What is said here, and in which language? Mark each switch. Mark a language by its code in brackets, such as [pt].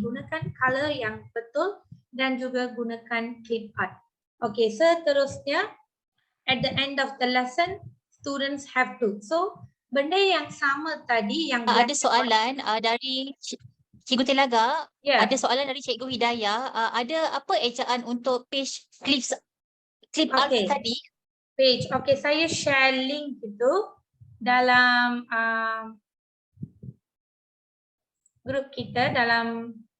[ms] Gunakan color yang betul dan juga gunakan clip art. [en] Okay, [ms] seterusnya [en] at the end of the lesson, students have to. [ms] So benda yang sama tadi yang ada soalan dari Cikgu Telaga, yeah. Ada soalan dari Cikgu Hidayah. Ada apa ejaan untuk page clip art tadi? Page, okay, saya share link itu dalam grup kita dalam.